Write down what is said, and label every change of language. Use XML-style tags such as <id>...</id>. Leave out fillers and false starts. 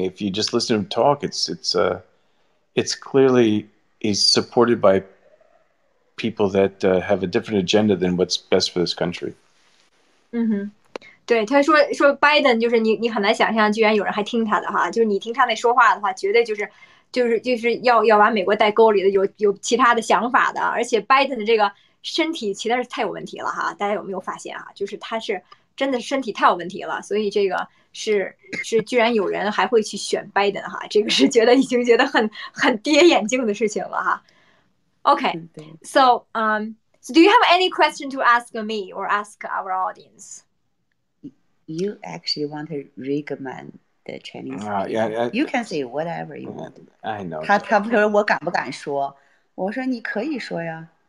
<en>If you just listen to him talk, it's clearly he's supported by people that have a different agenda than what's best for this country.</en> <zh>对，他说 Biden 就是你很难想象，居然有人还听他的哈，就是你听他那说话的话，绝对就是要把美国带沟里的，有其他的想法的，而且 Biden 的这个身体实在是太有问题了哈，大家有没有发现啊？就是他是真的身体太有问题了，所以这个是居然有人还会去选 Biden 哈，这个是已经觉得很跌眼镜的事情了哈。</zh> <en>Okay, so do you have any question to ask me or ask our audience? You actually want to recommend the Chinese? Yeah, you can say whatever you want. I know.</en> <zh>他不说我敢不敢说？我说你可以说呀。</zh>